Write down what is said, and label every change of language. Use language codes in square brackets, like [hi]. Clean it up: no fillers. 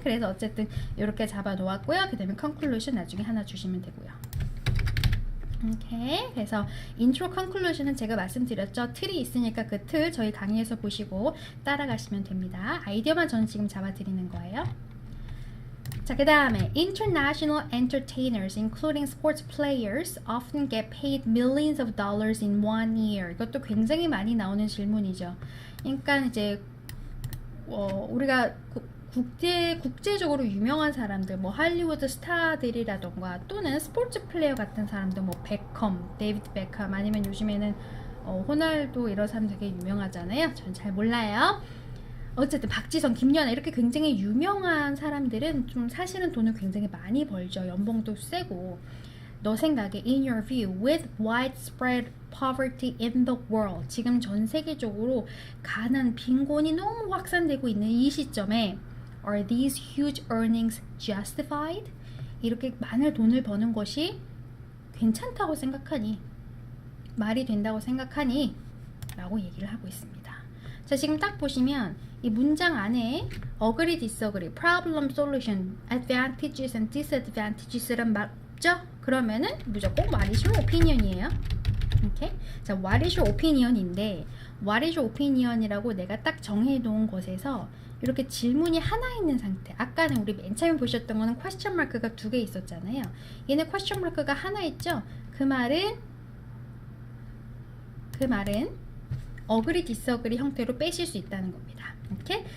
[ko] 그래서 어쨌든 이렇게 잡아 놓았고요. 그 다음에 conclusion 나중에 하나 주시면 되고요. 오케이. 그래서 인트로 컨클루ዥ는 제가 말씀드렸죠. 틀이 있으니까 그 틀 저희 강의에서 보시고 따라가시면 됩니다. 아이디어만 저는 지금 잡아드리는 거예요. 자, 그 다음에 [en] international entertainers including sports players often get paid millions of dollars in one year. [ko] 이것도 굉장히 많이 나오는 질문이죠. 그러니까 이제 우리가 국제적으로 유명한 사람들, 뭐 할리우드 스타들이라던가 또는 스포츠 플레이어 같은 사람들, 뭐 베컴, 데이비드 베컴, 아니면 요즘에는 호날두, 이런 사람 되게 유명하잖아요. 전 잘 몰라요. 어쨌든 박지성, 김연아 이렇게 굉장히 유명한 사람들은 좀 사실은 돈을 굉장히 많이 벌죠. 연봉도 세고. 너 생각에 [en] in your view, with widespread poverty in the world, [ko] 지금 전 세계적으로 가난, 빈곤이 너무 확산되고 있는 이 시점에 [en] are these huge earnings justified? [ko] 이렇게 많은 돈을 버는 것이 괜찮다고 생각하니? 말이 된다고 생각하니? 라고 얘기를 하고 있습니다. 자, 지금 딱 보시면 이 문장 안에 agree, disagree, problem, solution, advantages and disadvantages란 말 없죠? 그러면은 무조건 what is your opinion이에요. 오케이? 자, what is your opinion인데 what is your opinion이라고 내가 딱 정해놓은 것에서 이렇게 질문이 하나 있는 상태. 아까는 우리 맨 처음에 보셨던 거는 question mark가 두 개 있었잖아요. 얘는 question mark가 하나 있죠? 그 말은 agree, disagree 형태로 빼실 수 있다는 겁니다. 오케이?